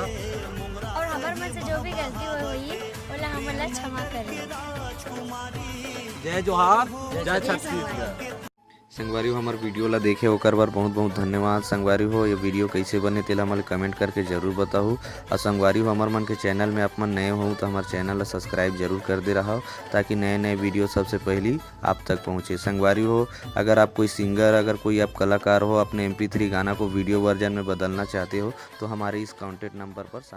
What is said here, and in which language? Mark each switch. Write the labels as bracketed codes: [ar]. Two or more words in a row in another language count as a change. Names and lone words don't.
[hne] और हमार मन से जो भी गलती हुई ओला हमला क्षमा करिए। जय जोहार जय छत्तीसगढ़। संगवारी हो हमार वीडियो ला देखे ओकर बार बहुत बहुत धन्यवाद। संगवारी हो ये वीडियो कैसे बने तेला हमारे कमेंट करके जरूर बताओ। और संगवारी हो हमार मन के चैनल में आप मन नए हो तो हमारे चैनल ला सब्सक्राइब जरूर कर दे रहा हो ताकि नए नए वीडियो सबसे पहली आप तक पहुँचे। संगवारी हो अगर आप कोई सिंगर अगर कोई आप कलाकार हो अपने MP3 गाना को [en] video version [hne] में बदलना चाहते हो तो हमारे इस [en] contact number [hne] पर